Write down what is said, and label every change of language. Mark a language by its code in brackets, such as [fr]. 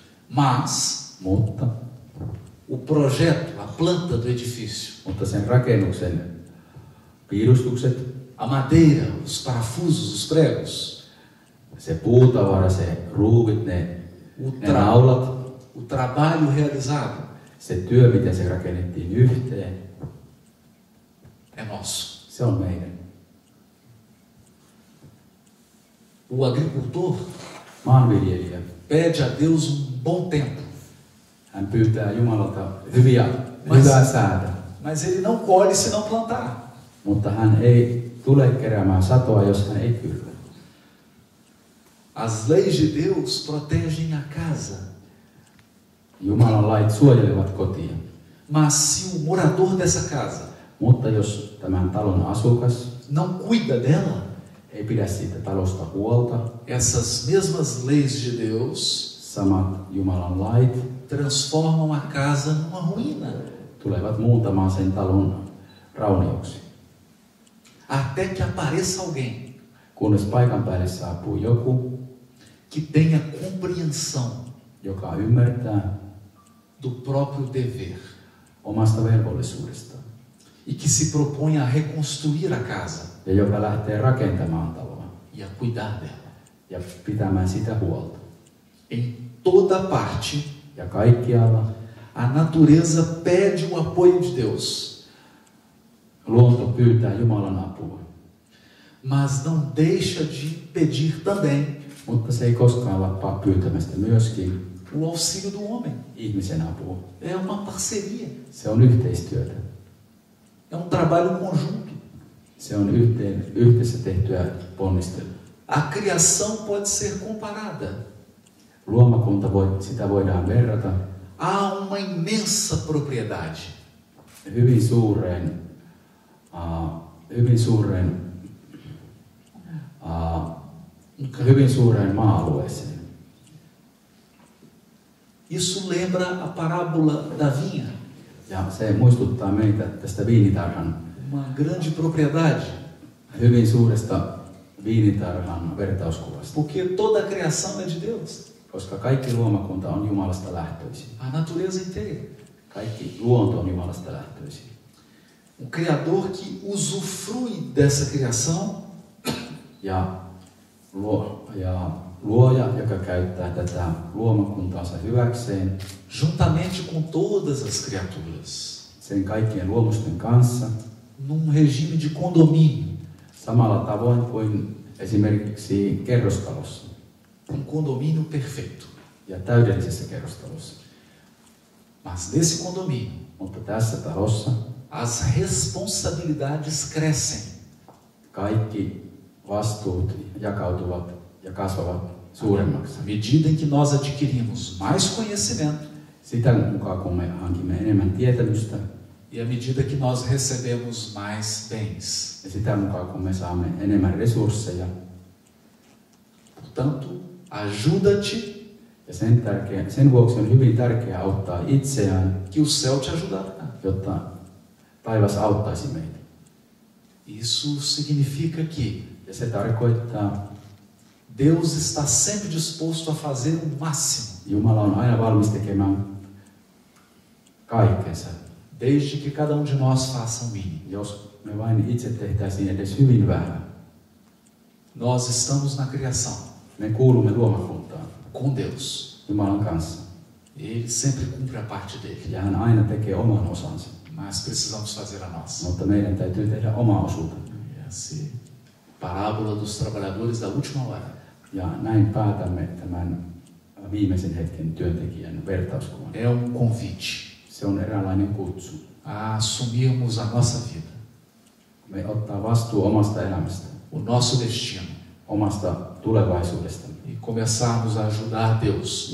[pt] Mas [fi] Mutta [pt] o projeto, a planta do edifício, [fi] sen rakennuksen piirustukset, [pt] a madeira, os parafusos, os pregos, [fi] se puutavara, se ruuvit, ne naulat, [pt] o trabalho realizado [fi] se työ, miten se rakennettiin yhteen, [pt] é nosso. [fi] se on meidän. [pt] O agricultor [fi] Maanviljelijä, [pt] pede a Deus um bom tempo, [fi] hän pyytää Jumalalta hyvää säätä, [pt] mas ele não colhe se não plantar. [fi] mutta hän ei tule keräämään satoa, jos hän ei kylvä. [pt] As leis de Deus protegem a casa, [fi] Jumalan lait suojelevat kotia, [pt] mas se o morador dessa casa [fi] mutta jos tämän talon asukas [pt] não cuida dela, [fi] ei pidä siitä talosta huolta, [pt] essas mesmas leis de Deus [fi] samat Jumalan lait [pt] transformam a casa numa ruína, [fi] tulevat muuntamaan sen talon raunioksi. [pt] até que apareça alguém [fi] Kunnes paikan päälle saapuu joku, [pt] que tenha compreensão [fi] joka ymmärtää [pt] do próprio dever [fi] omasta velvollisuudestaan [pt] e que se propõe a reconstruir a casa [fi] ja joka lähtee rakentamaan taloa [pt] e a cuidar dela. [fi] ja pitämään sitä huolta. [pt] Em toda parte, [fi] Ja kaikkialla [pt] a natureza pede o apoio de Deus, [fi] luonto pyytää Jumalan apua, [pt] mas não deixa de pedir também [fi] mutta se ei koskaan lappaa pyytämästä myöskin [pt] o auxílio do homem. [fi] ihmisen apua. [pt] É uma parceria, [fi] Se on yhteistyötä. [pt] é um trabalho conjunto. [fi] Se on yhdessä tehtyä ponnistelua. [pt] A criação pode ser comparada. [fi] Luomakunta sitä voidaan verrata [pt] Há uma imensa propriedade, [fi] hyvin suureen maa-alueeseen. [pt] Isso lembra a parábola da vinha, [fi] Ja se muistuttaa meitä tästä viinitarhan, [pt] uma grande propriedade, [fi] hyvin suuresta viinitarhan vertauskuvasta. [pt] porque toda a criação é de Deus, [fi] Koska kaikki luomakunta on Jumalasta lähtöisin. [pt] a natureza inteira. [fi] Kaikki luonto on Jumalasta lähtöisin. [pt] Um Criador que usufrui dessa criação [fi] Ja luoja, joka käyttää tätä luomakuntaansa hyväkseen, [pt] juntamente com todas as criaturas, [fi] sen kaikkien luomusten kanssa, [pt] num regime de condomínio, [fi] samalla tavoin kuin esimerkiksi kerrostalossa. [pt] um condomínio perfeito. [fi] ja täydellisessä kerrostalossa. [pt] Mas nesse condomínio, [fi] Mutta tässä talossa [pt] as responsabilidades crescem. [fi] kaikki vastuut jakautuvat ja kasvavat suuremmaksi. [pt] À medida em que nós adquirimos mais conhecimento [fi] Sitä mukaan, kun me hankimme enemmän tietämystä, [pt] e à medida que nós recebemos mais bens. [fi] ja sitä mukaan, kun me saamme enemmän resursseja, [pt] Portanto, ajuda-te [fi] ja sen vuoksi on hyvin tärkeää auttaa itseään, [pt] que o céu te ajudará. [fi] jotta taivas auttaisi meitä. [pt] Isso significa que [fi] Ja se tarkoittaa, [pt] Deus está sempre disposto a fazer o máximo, [fi] Jumala on aina valmis tekemään kaikkensa, [pt] desde que cada um de nós faça o mínimo. [fi] jos me vain itse tehtäisiin edes hyvin vähän. [pt] Nós estamos na criação [fi] Me kuulumme luomakuntaan [pt] com Deus. [fi] Jumalan kanssa, [pt] Ele sempre cumpre a parte dele, [fi] ja hän aina tekee oman osansa, [pt] mas precisamos fazer a nossa. [fi] mutta meidän täytyy tehdä oma osuutemme. [pt] Essa parábola dos trabalhadores da última hora. [fi] Ja näin päätämme tämän viimeisen hetken työntekijän vertauskuvan. [pt] É convite [fi] Se on eräänlainen kutsu. [pt] a assumirmos a nossa vida, [fi] Me ottaa vastuu omasta elämästä, [pt] o nosso destino, [fi] omasta tulevaisuudesta [pt] e começarmos a ajudar Deus